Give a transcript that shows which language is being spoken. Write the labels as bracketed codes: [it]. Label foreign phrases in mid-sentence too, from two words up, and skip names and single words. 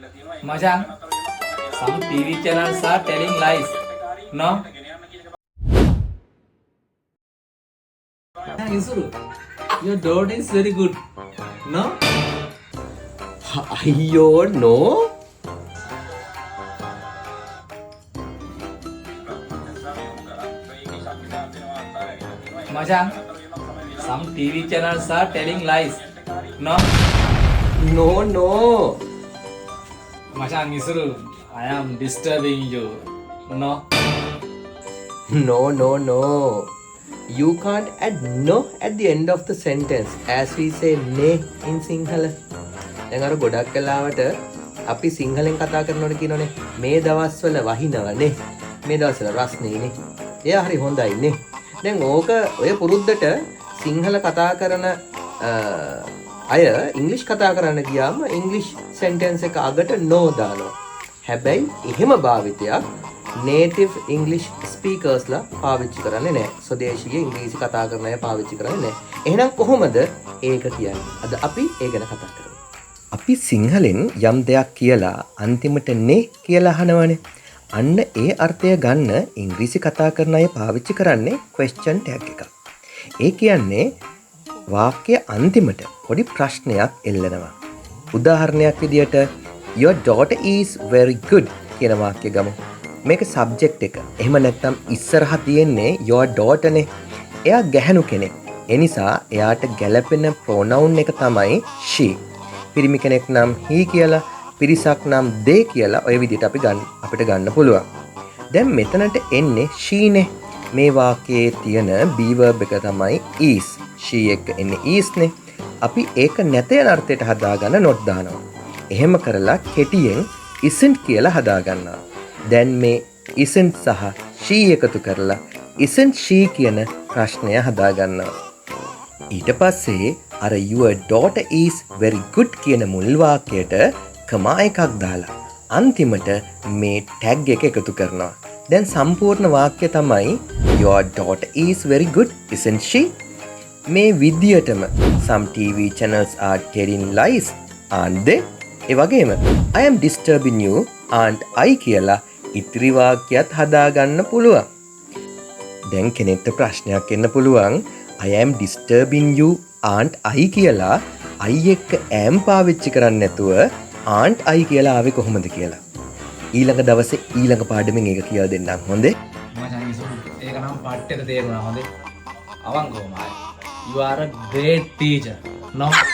[en] Macam, some TV channels are telling lies. No? Isuru, your daughter is very good. No? [si] අයියෝ නෝ [en] Macam, some TV channels are telling lies. No? no no Macam Isuru, I am disturbing you. No? no no no you can't add no at the end of the sentence as we say ne in sinhala [si] දැන් අර ගොඩක් කලාවට අපි සිංහලෙන් කතා කරනකොට කියනෝනේ මේ දවස්වල වහිනවනේ මේ දවස්වල රස්නේනේ එයා හරි හොඳයිනේ දැන් ඕක ඔය පුරුද්දට සිංහල කතා කරන අය ඉංග්‍රීසි කතා කරන්න ගියාම ඉංග්‍රීසි සෙන්ටෙන්ස් එක අගට no දානවා හැබැයි එහෙම භාවිතයක් [en] native English speakers [si] ලා පාවිච්චි කරන්නේ නැහැ. ස්වදේශීය ඉංග්‍රීසි කතා කරන අය පාවිච්චි කරන්නේ නැහැ. එහෙනම් කොහොමද ඒක කියන්නේ? අද අපි ඒ ගැන කතා කරමු. අපි සිංහලෙන් යම් දෙයක් කියලා අන්තිමට නේ කියලා අහනවනේ. අන්න ඒ අර්ථය ගන්න ඉංග්‍රීසි කතා කරන අය පාවිච්චි කරන්නේ [en] question tag [si] එකක්. ඒ කියන්නේ වාක්‍ය අන්තිමට පොඩි ප්‍රශ්නයක් එල්ලනවා. උදාහරණයක් විදියට [en] your daughter is very good [si] කියන වාක්‍ය ගමු. මේක සබ්ජෙක්ට් එක. එහෙම නැත්නම් ඉස්සරහා තියෙන්නේ [en] your daughter [si] නේ. එයා ගැහණු කෙනෙක්. ඒ නිසා එයාට ගැළපෙන pronoun එක තමයි she. පිරිමි කෙනෙක් නම් he කියලා, පිරිසක් නම් they කියලා ඔය විදිහට අපිට ගන්න පුළුවන්. දැන් මෙතනට එන්නේ she නේ. මේ වාක්‍යයේ තියෙන [en] be verb [si] එක තමයි is. she එක එන්නේ is නේ. අපි ඒක නැත යන අර්ථයට හදාගන්න not දානවා. එහෙම කරලා කෙටියෙන් isn't කියලා හදාගන්නවා. දැන් මේ isn't සහ she එකතු කරලා [en] isn't she [si] කියන ප්‍රශ්නය හදාගන්නවා. ඊට පස්සේ අර [en] your daughter is very good [si] කියන මුල් වාක්‍යයට කමා එකක් දාලා අන්තිමට මේ tag එක එකතු කරනවා. දැන් සම්පූර්ණ වාක්‍ය තමයි [en] your daughter is very good isn't she? [si] මේ විදියටම [en] some TV channels are telling lies aren't they? [si] ඒ වගේම [en] I am disturbing you aren't I [si] කියලා ඉතිරි වාක්‍යයත් හදාගන්න පුළුවන්. දැන් කෙනෙක්ට ප්‍රශ්නයක් එන්න පුළුවන් [en] I am disturbing you aren't I [si] කියලා I එක්ක am පාවිච්චි කරන්නේ නැතුව [en] aren't I [si] කියලා ආවේ කොහොමද කියලා. ඊළඟ දවසේ ඊළඟ පාඩමෙන් ඒක කියලා දෙන්නම්. හොඳේ? Macam Isuru, ඒක නම් පට්ටේට තේරුණා හොඳේ. අවංකවම ආයි. [en] You are a great teacher. No?